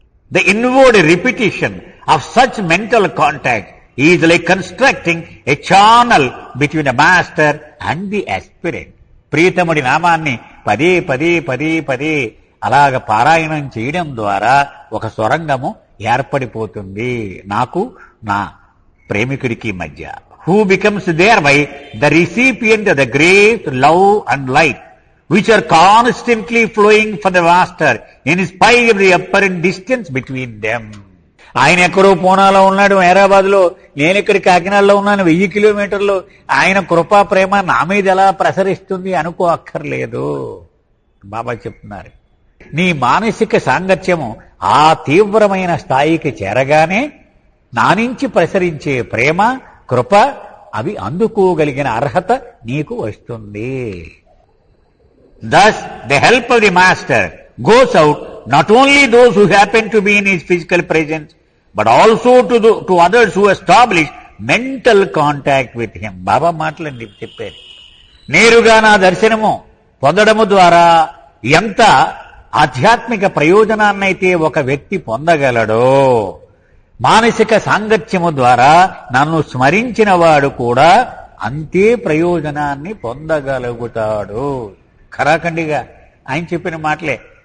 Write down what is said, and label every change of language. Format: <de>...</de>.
<en>The inward repetition of such mental contact is like constructing a channel between a master and the aspirant.</en> <te>ప్రియతముడి నామాన్ని పదే పదే పదే పదే అలాగ పారాయణం చేయడం ద్వారా ఒక సొరంగము ఏర్పడిపోతుంది నాకు నా ప్రేమికుడికి మధ్య.</te> <en>Who becomes thereby the recipient of the grace, love and light which are constantly flowing from the master in spite of the apparent distance between them.</en> <te>ఆయన ఎక్కడో పూనాలో ఉన్నాడు హైదరాబాద్ లో, నేను ఇక్కడ కాకినాడలో ఉన్నాను 1000 కిలోమీటర్లు. ఆయన కృపా ప్రేమ నా మీద ఎలా ప్రసరిస్తుంది అనుకో అక్కర్లేదు. బాబా చెప్తున్నారు, నీ మానసిక సాంగత్యము ఆ తీవ్రమైన స్థాయికి చేరగానే నా నుంచి ప్రసరించే ప్రేమ, కృప అవి అందుకోగలిగిన అర్హత నీకు వస్తుంది.</te> <en>Thus, the help of the master goes out not only those who happen to be in his physical presence, but also to others who establish mental contact with him.</en> <te>బాబా మాటలండి చెప్పారు. నేరుగా నా దర్శనము పొందడము ద్వారా ఎంత ఆధ్యాత్మిక ప్రయోజనాన్నైతే ఒక వ్యక్తి పొందగలడో, మానసిక సాంగత్యము ద్వారా నన్ను స్మరించిన వాడు కూడా అంతే ప్రయోజనాన్ని పొందగలుగుతాడు. ఖరాఖండిగా ఆయన చెప్పిన మాటలే.</te>